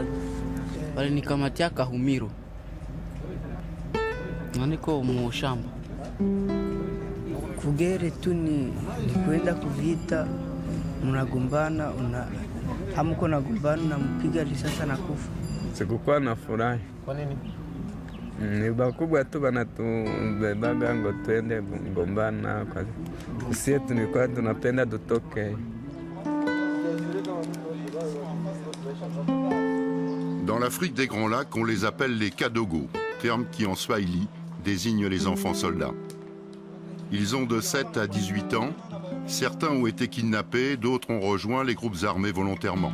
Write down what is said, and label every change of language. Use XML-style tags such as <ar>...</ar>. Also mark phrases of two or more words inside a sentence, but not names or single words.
<sw>walinikamatia Kahumiro niko mu shamba kugere tu ni kwenda kuvita, mnagombana, hamko nagombana, nampiga risasi na kufa. Sikukuwa na furahi. Kwa nini? Ni bakubwa tu banatubebaga ngo twende gombana kwa sisi tulikuwa tunapenda tutoke.</sw> <fr>Dans l'Afrique des Grands Lacs, on les appelle les Kadogo, terme qui en swahili désigne les enfants soldats. Ils ont de 7 à 18 ans, certains ont été kidnappés, d'autres ont rejoint les groupes armés volontairement.</fr>